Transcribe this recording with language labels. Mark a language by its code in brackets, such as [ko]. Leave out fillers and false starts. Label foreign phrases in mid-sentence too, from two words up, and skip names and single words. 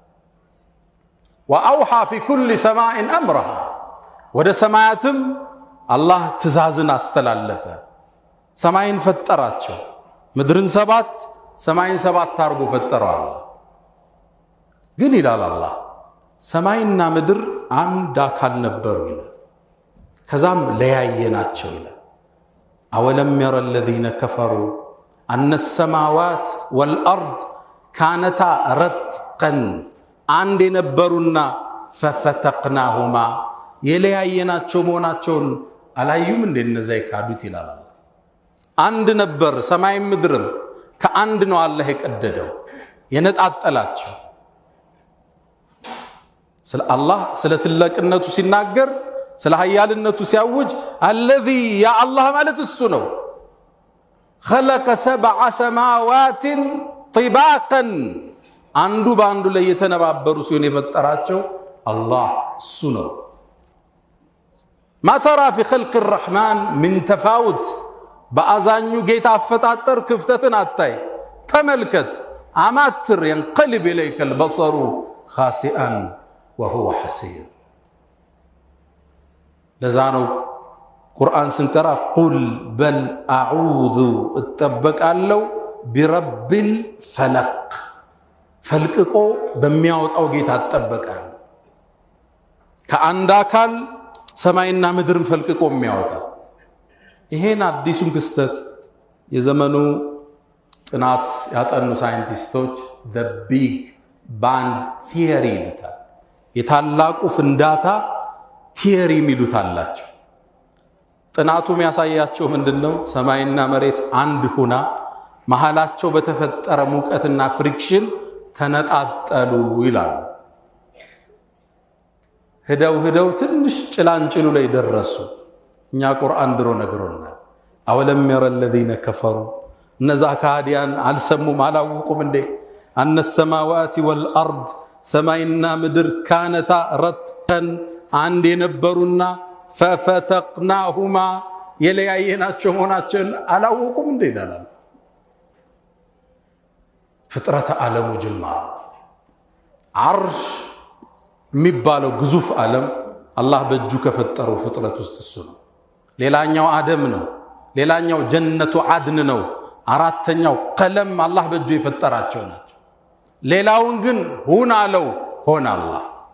[ar] وأوحى في كل سماء أمرها [am] ወደ ሰማያትም አላህ ትእዛዝን አስተላለፈ። ሰማይን ፈጠራቸው። ምድርን 7 ሰማይን 7 አድርጎ ፈጠረው አላህ። ግን ይላል አላህ ሰማይና ምድር አንድ አካል ነበሩ ይላል። ከዛም ለያየናቸው ይላል። [ar] أولم ير الذين كفروا أن السماوات والأرض كانتا رتقا [am] አንድ የነበሩና ففتقناهما የለያየናቸው መሆናቸውን አላዩም እንደ እነዛ ይካዱት ይላል አላህ። አንድ ነበር ሰማይም ምድርም ከአንድ ነው አላህ የቀደደው የነጣጠላቸው። ስለ አላህ ስለ ትልቅነቱ ሲናገር ስለ ኃያልነቱ ሲያውጅ [ar] الذي يا الله [am] ማለት እሱ ነው [ar] خلق 7 سماوات طباقا [am] አንዱ ባንዱ ላይ የተነባበሩ ሲሆን የፈጠራቸው አላህ እሱ ነው። [ar] ما ترى في خلق الرحمن من تفاوت [am] በአዛኙ ጌታ አፈጣጠር ክፍተትን አታይ። ተመልከት አማትር [ar] ينقلب اليك البصر خاسئا وهو حسير [am] ለዛነው ቁርአን ስንቀራ ቁል በል አዑዙ እጠበቃለሁ [ar] برب الفلق [am] ፈልቅቆ በሚያወጣው ጌታ እጠበቃለሁ። ከአንድ አካል ሰማይና ምድርን ፈልቅቆ የሚያወጣ ይሄን አዲሱን ክስተት የዘመኑ ጥናት ያጠኑ ሳይንቲስቶች [en] the big bang theory [am] ይሉታል። የታላቁ ፍንዳታ ቲዮሪ የሚሉት አላቸው። ጥናቱ የሚያሳያቸው ምንድነው? ሰማይና መሬት አንድ ሆና መሃላቸው በተፈጠረ ሙቀትና ፍሪክሽን ተነጣጠሉ ይላሉ። ሄደው ትንሽ ጭላንጭሉ ላይ ደረሱ። እኛ ቁርአን ድሮ ነግሮናል። [ar] أولم ير الذين كفروا [am] እነዛ ካዲያን አልሰሙም አላወቁም እንዴ? [ar] أن السماوات والارض [am] ሰማይና ምድር [ar] كانتا رتقا [am] አንድ የነበሩና ففتقناهما የለያየናቸው መሆናቸውን አላወቁም እንዴ ይላል። ፍጥረተ ዓለሙ ጅማር አርሽ የሚባለው ግዙፍ ዓለም አላህ በእጁ ከፈጠረው ፍጥረት ውስጥ እሱ ነው። ሌላኛው አደም ነው። ሌላኛው ጀነቱ አድን ነው። አራተኛው ቀለም አላህ በእጁ የፈጠራቸው ናቸው። ሌላውን ግን ሁን አለው ሆነ አላህ።